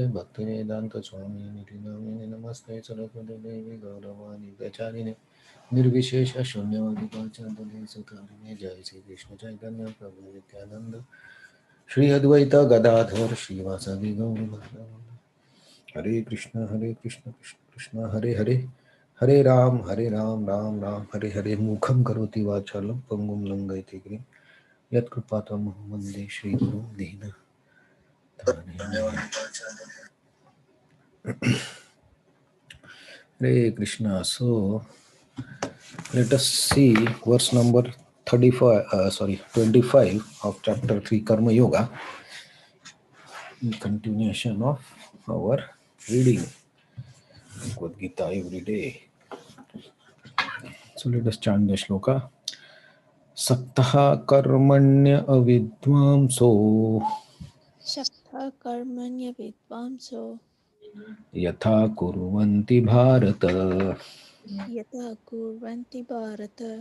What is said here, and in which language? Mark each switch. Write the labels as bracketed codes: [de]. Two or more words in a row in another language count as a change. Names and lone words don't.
[sa] भक्तिवेदांत स्वामी निधि नामिने नमस्ते सरस्वती देवी गौरवाणी प्रचारिणे निर्विशेष शून्यवादिकाचार्य सुतारिणे जय श्री कृष्ण चैतन्य प्रभु नित्यानंद श्री अद्वैत गदाधर श्रीवासदि गौर भक्तवृंद हरे कृष्ण कृष्ण कृष्ण हरे हरे हरे राम राम राम हरे हरे मुखम करोति वाचालं पंगुं लंघयति गिरिं यत्कृपातमहं वन्दे श्रीगुरुं दीननाथान्यं। हरे कृष्ण. [en] So let us see verse number 25 of chapter 3 Karma Yoga, in continuation of our reading Bhagavad Gita every day. So let us chant the shloka. [sa] सक्तः कर्मण्य अविद्वांसो शक्तः कर्मण्य विद्वांसो यथा कुर्वन्ति भारत यथा कुर्वन्ति भारत